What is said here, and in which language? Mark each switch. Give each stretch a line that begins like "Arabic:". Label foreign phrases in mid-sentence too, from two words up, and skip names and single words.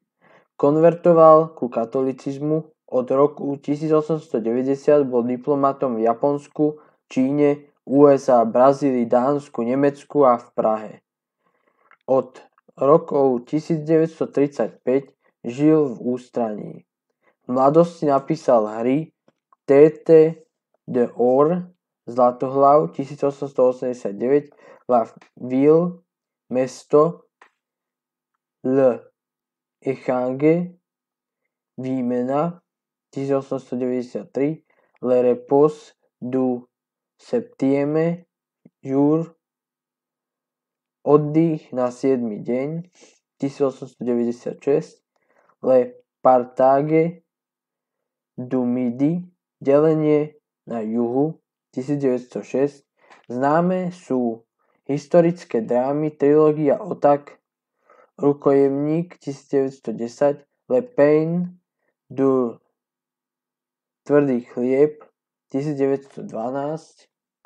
Slovak: Konvertoval ku katolicizmu, od roku 1890 bol diplomatom v Japonsku, Číne, USA, Brazílii, Dánsku, Nemecku a v Prahe. Od rokov 1935 žil v ústraní. V mladosti napísal hry Tête d'Or, Zlatohlav 1889, La Ville, Mesto, Le Échange, Výmena 1893, Le Repos du Septième Jour, Oddych na 7. deň 1896, Le Partage du Midi, Delenie na juhu 1906. Známe sú historické drámy trilógia Otak, Rukojemník 1910, Le Pain du Tvrdý chlieb 1912,